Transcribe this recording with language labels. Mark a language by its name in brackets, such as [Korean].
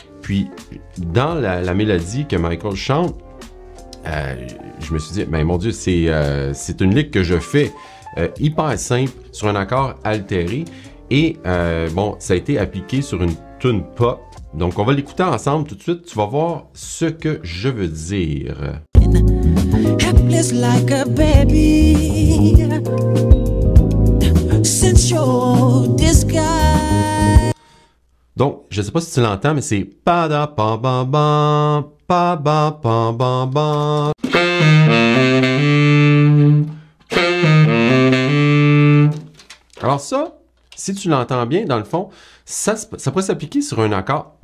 [French] Puis, dans la mélodie que Michael chante, je me suis dit, ben mon Dieu, c'est une lick que je fais hyper simple sur un accord altéré. Et bon, ça a été appliqué sur une tune pop. Donc, on va l'écouter ensemble tout de suite. Tu vas voir ce que je veux dire. [English] Helpless like a baby, since your disguise. [French] Donc, je ne sais pas si tu l'entends, mais c'est pada pa ba ba pa ba pa ba ba. Alors ça, si tu l'entends bien, dans le fond, ça pourrait s'appliquer sur un accord.